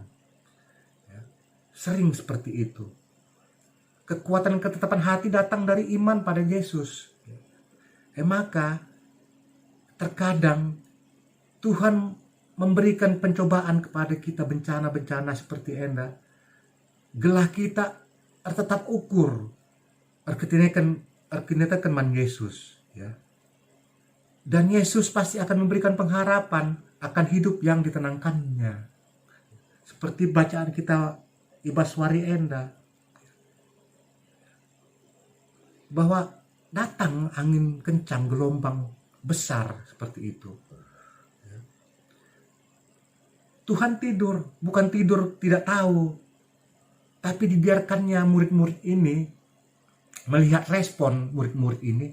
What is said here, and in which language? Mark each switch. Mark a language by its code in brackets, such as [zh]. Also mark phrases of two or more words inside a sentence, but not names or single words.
[id] Ya, sering seperti itu. Kekuatan ketetapan hati datang dari iman pada Yesus. Maka terkadang Tuhan memberikan pencobaan kepada kita, bencana-bencana seperti enda. [btx] Gelah kita tetap ukur. Erkenekan man Yesus. [id] Ya. Dan Yesus pasti akan memberikan pengharapan akan hidup yang ditenangkannya. Seperti bacaan kita [btx] ibaswari enda. [id] Bahwa datang angin kencang, gelombang besar seperti itu. Tuhan tidur, bukan tidur tidak tahu. Tapi dibiarkannya murid-murid ini melihat respon murid-murid ini.